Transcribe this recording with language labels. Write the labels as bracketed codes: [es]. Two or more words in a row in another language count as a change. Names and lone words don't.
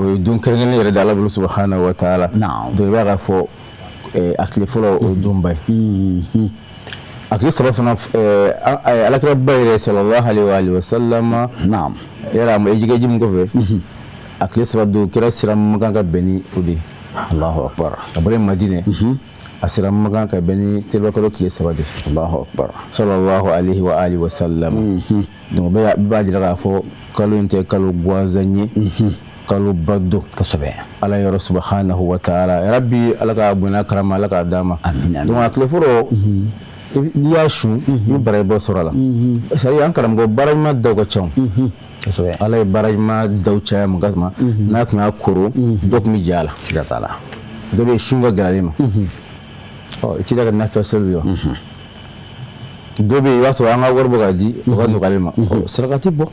[bm] o ye don kɛrɛnkɛrɛnnen yɛrɛ de ala bolo [ar] سبحانه وتعالى [bm] donc i b'a ka fɔ a tile fɔlɔ o ye donba ye a tile saba fana alakira ba yɛrɛ [ar] صلى الله عليه وسلم [bm] yala a ma jɛgɛji min kɔfɛ a tile saba don kira sira makan ka bɛn ni o de ye [ar] الله أكبر [bm] a bɔra Madinɛ a sira makan ka bɛn ni seliba kalo tile saba de [ar] الله أكبر صلى الله عليه وسلم [bm] donc bɛɛ b'a jira k'a fɔ kalo in tɛ kalo gansan ye kalo ba don kosɛbɛ ala yɔrɔ [ar] سبحانه وتعالى [bm] yarabi ala ka bonya karama ala k'a d'a ma donc a tile fɔlɔ n'i y'a sun i bɛ bara bɔ sɔrɔ a la [fr] c'est à dire [bm] an karamɔgɔ baara ɲuman daw ka ca ala ye baara ɲuman daw caya mun kama n'a tun y'a koro dɔ tun bɛ jɛ a la siga t'a la dɔ bɛ sun ka gɛlɛn ale ma i tɛ ka nafɛ seli wa dɔ bɛ yen i b'a sɔrɔ an ka wari bɔ k'a di o ka nɔgɔ ale ma sarakati bɔ